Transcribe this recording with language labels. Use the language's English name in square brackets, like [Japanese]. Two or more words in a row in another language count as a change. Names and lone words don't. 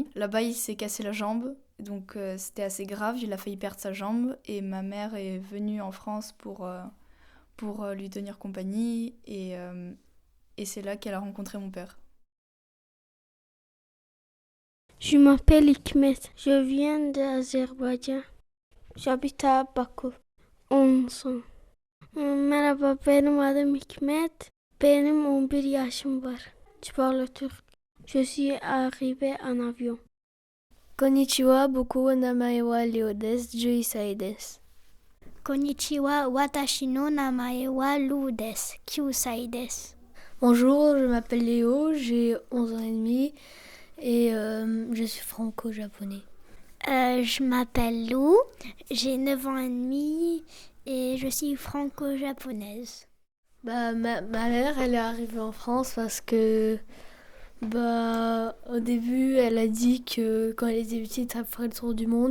[French] Là-bas il s'est cassé la jambe, donc c'était assez grave, il a failli perdre sa jambe et ma mère est venue en France pour lui tenir compagnie et c'est là qu'elle a rencontré mon père. Je m'appelle Hikmet, je viens d'Azerbaïdjan. J'habite à Bakou, 11 ans. [Turkish] Merhaba, benim adım Hikmet. Benim 11 yaşım var. [French] Je parle turc. Je suis arrivé en avion. [Japanese] こんにちは、僕名前はLeoです、十一歳です. こんにちは、私の名前はLouです、九歳です. [French] Bonjour, je m'appelle Léo, j'ai 11 ans et demi et je suis franco-japonais. Je m'appelle Lou, j'ai 9 ans et demi et je suis franco-japonaise. Ma mère, elle est arrivée en France parce que au début, elle a dit que quand elle était petite, elle ferait le tour du monde.